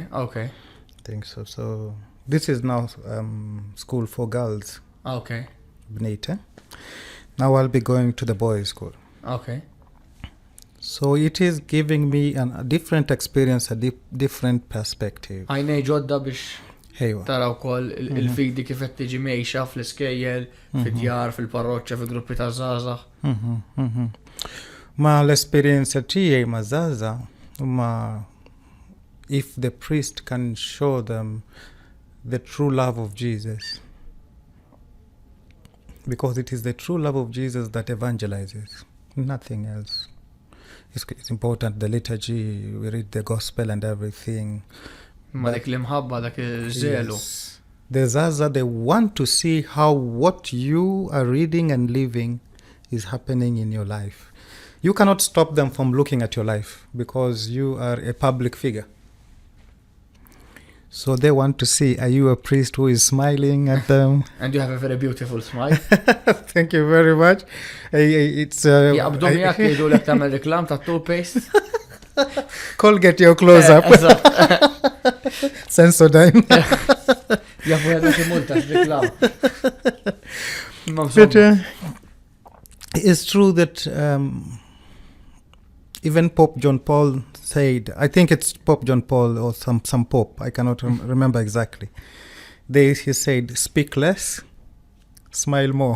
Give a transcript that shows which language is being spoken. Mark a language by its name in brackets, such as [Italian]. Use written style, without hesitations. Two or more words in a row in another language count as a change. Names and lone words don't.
[English] I think so. So this is now school for girls. Okay. [Maltese] Bnite. [English] Now I'll be going to the boys' school. Okay. So it is giving me a different experience, a different perspective. [Maltese] Għajnej ġodda biex Ejwa. taraw kol il-fidi kif qed tiġi mejxa fl-iskejjel, fid-djar, fil-parroċċa, fil-gruppi ta' żgħażagħ. Ma l-esperienza tiegħi ma' żgħażagħ ma [English] if the priest can show them the true love of Jesus, because it is the true love of Jesus that evangelizes, nothing else. It's important, the liturgy, we read the gospel and everything. [Maltese] Ma dik l-imħabba, dak il-żelu. [English] Yes. The Zaza, they want to see how what you are reading and living is happening in your life. You cannot stop them from looking at your life because you are a public figure. So they want to see, are you a priest who is smiling at them? And you have a very beautiful smile. Thank you very much. It's [Maltese] Jaqbdu miegħek jgħidu lek tagħmel reklam ta' toothpaste. [English] Colgate your close up. Sensodyne. [Maltese] Jafu għedha xi multa reklam. [English] But it's true that even Pope John Paul said, I think it's Pope John Paul or some Pope, I cannot remember exactly. He said, speak less, smile more.